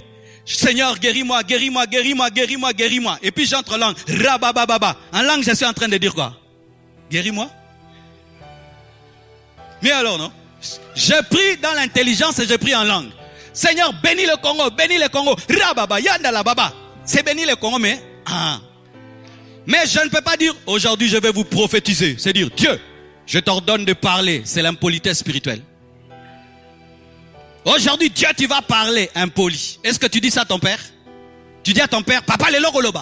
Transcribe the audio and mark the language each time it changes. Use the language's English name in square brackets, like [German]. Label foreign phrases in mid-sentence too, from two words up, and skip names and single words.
[French] Seigneur, guéris-moi, guéris-moi, guéris-moi, guéris-moi, guéris-moi. Et puis j'entre en langue. Rabababa. En langue, je suis en train de dire quoi? Guéris-moi. Mais alors, non? Je prie dans l'intelligence et je prie en langue. Seigneur, bénis le Congo, bénis le Congo. Rababa, yandala baba. C'est bénis le Congo, mais... Mais je ne peux pas dire, aujourd'hui je vais vous prophétiser. C'est dire, Dieu, je t'ordonne de parler. C'est l'impolitesse spirituelle. Aujourd'hui, Dieu, tu vas parler impoli. Est-ce que tu dis ça à ton père? Tu dis à ton père, papa, le logoloba.